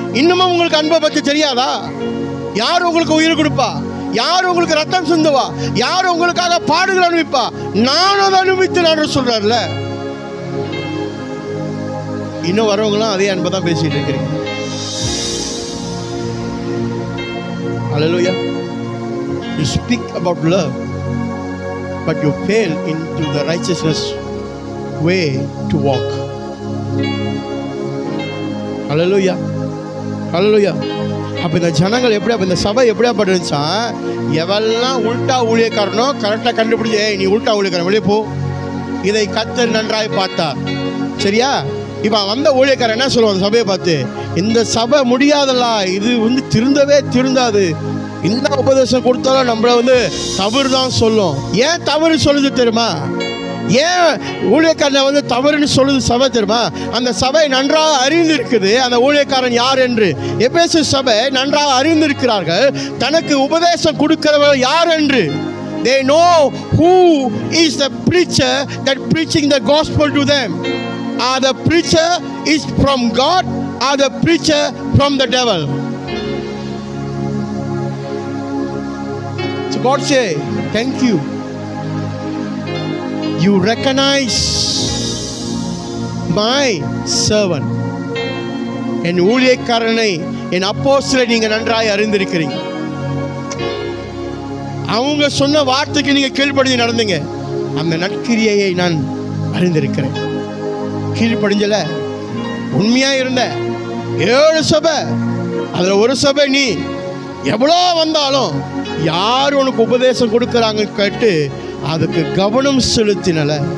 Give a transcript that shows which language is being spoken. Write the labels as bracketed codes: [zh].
[ta] இன்னமும் உங்களுக்கு அன்பை பற்றி தெரியாதா? யார் உங்களுக்கு உயிர் கொடுப்பா? யார் உங்களுக்கு ரத்தம் சிந்துவா? யார் உங்களுக்காக பாடுகள் அனுப்பிப்பா? நான் அதை அனுபவித்து நான் சொல்றாருல. இன்னும் வரவங்களாம் அதே அன்பை தான் பேசிட்டு இருக்கிறீங்க. [en] Hallelujah. You speak about love, but you fail into the righteousness way to walk. Hallelujah. Hallelujah. [ta] அப்ப இந்த ஜனங்கள் எப்படி, அப்ப இந்த சபை எப்படியா பட்டுச்சா? எவெல்லாம் உல்டா ஊழியக்காரனோ கரெக்டாக கண்டுபிடிச்சு, நீ உல்டா ஊழியக்காரன் வெளியே போ, இதை கர்த்தர் நன்றாய் பார்த்தார். சரியா? இப்போ வந்த ஊழியக்காரன் என்ன சொல்லுவாங்க சபையை பார்த்து? இந்த சபை முடியாதல்லா, இது திருந்தவே திருந்தாது. இந்த உபதேசம் கொடுத்தாலும் நம்மள தவறு தான் சொல்லும். ஏன் தவறு சொல்லுது தெரியுமா? ஏன் ஊழியக்காரனை தவறுன்னு சொல்லுது சபை தெரியுமா? அந்த சபை நன்றாக அறிந்து இருக்குது அந்த ஊழியக்காரன் யார் என்று. எபேசு சபை நன்றாக அறிந்திருக்கிறார்கள் தனக்கு உபதேசம் கொடுக்கிறவர் யார் என்று. [en] They know who is the preacher that preaching the gospel to them. Are the preacher is from God or the preacher from the devil? So God say, thank you. You recognize my servant. [ta] என் ஊழியக்காரனை, என் அப்போஸ்தலரை நீங்க நன்றாய் அறிந்திருக்கிறீங்க. அவங்க சொன்ன வார்த்தைக்கு நீங்க கீழ்ப்படிஞ்சு நடந்தீங்க. அந்த நற்கிரியையை நான் அறிந்திருக்கிறேன். கீழ்ப்படிஞ்சல, உண்மையா இருந்த 7 சபை, அதுல ஒரு சபை நீ எவ்வளோ வந்தாலும் யார் உனக்கு உபதேசம் கொடுக்குறாங்க கேட்டு அதுக்கு கவனம் செலுத்தினல.